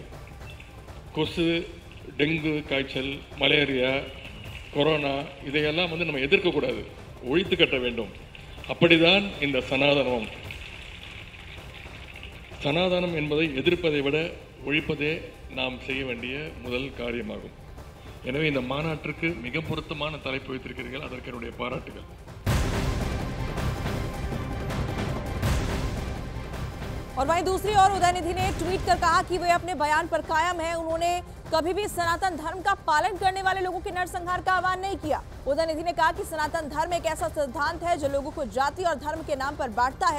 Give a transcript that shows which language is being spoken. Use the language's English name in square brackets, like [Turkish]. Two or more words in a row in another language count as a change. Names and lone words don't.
[Tamil] கொசு, டெங்கு காய்ச்சல், மலேரியா, கொரோனா இதையெல்லாம் நம்ம எதிர்க்கக்கூடாது, ஒழித்து கட்ட வேண்டும். அப்படிதான் இந்த சனாதனம். சனாதனம் என்பதை எதிர்ப்பதை விட ஒழிப்பதே நாம் செய்ய வேண்டிய முதல் காரியமாகும். எனவே இந்த மாநாட்டிற்கு மிக பொருத்தமான தலைப்பு வைத்திருக்கிறீர்கள், அதற்கு என்னுடைய பாராட்டுகள். [Hindi] और वहीं दूसरी ओर उदयनिधि ने ट्वीट कर कहा कि वे अपने बयान पर कायम हैं। उन्होंने कभी भी सनातन धर्म का पालन करने वाले लोगों के नरसंहार का आह्वान नहीं किया। उदयनिधि ने कहा कि सनातन धर्म एक ऐसा सिद्धांत है जो लोगों को जाति और धर्म के नाम पर बांटता है।